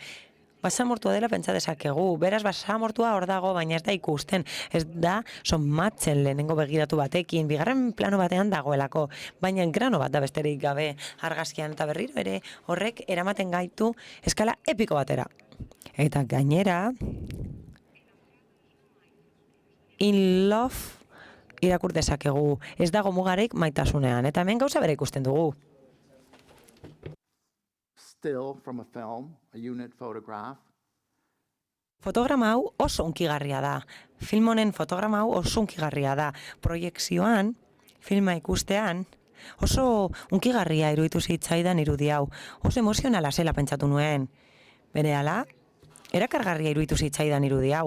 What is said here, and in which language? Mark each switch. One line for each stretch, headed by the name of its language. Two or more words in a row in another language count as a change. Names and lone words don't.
Basque: Basamortua dela pentsa dezakegu, beraz basamortua hor dago, baina ez da ikusten, ez da somatzen lehenengo begiratu batekin, bigarren plano batean dagoelako, baina grano bat da besterik gabe argazkian, eta berriro ere horrek eramaten gaitu eskala epiko batera. Eta gainera,
English: in love
Basque: irakur dezakegu, ez dago mugarik maitasunean, eta hemen gauza bere ikusten dugu.
English: Still from a film, a unit photograph.
Basque: Fotograma hau oso hunkigarria da. Film honen fotograma hau oso hunkigarria da. Proiekzioan, filma ikustean, oso hunkigarria iruditu zitzaidan irudi hau. Oso emozionala zela pentsatu nuen. Berehala, erakargarria iruditu zitzaidan irudi hau.